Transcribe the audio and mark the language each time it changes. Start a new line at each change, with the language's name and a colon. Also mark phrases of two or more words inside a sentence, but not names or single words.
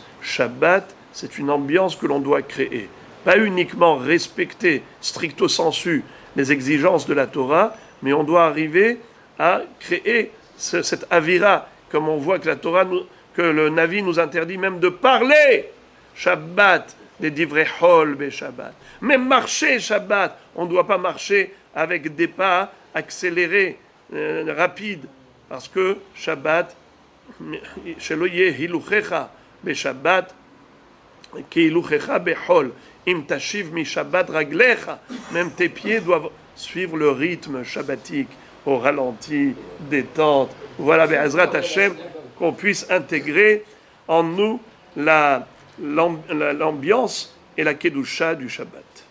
French: Shabbat, c'est une ambiance que l'on doit créer. Pas uniquement respecter
Latin: stricto sensu
French: les exigences de la Torah, mais on doit arriver à créer cette avira, comme on voit que la Torah, que le Navi nous interdit même de parler Shabbat, des
Hebrew: דברי חול בשבת.
French: Même marcher Shabbat, on ne doit pas marcher avec des pas accélérés, rapides, parce que Shabbat,
Hebrew: שלא יהא הילוכך בשבת, כי הילוכך בחול, אם תשיב משבת רגלך,
French: même tes pieds doivent suivre le rythme shabbatique, au ralenti, détente. Voilà,
Hebrew: בעזרת השם,
French: qu'on puisse intégrer en nous l'ambiance et la kedusha du Shabbat.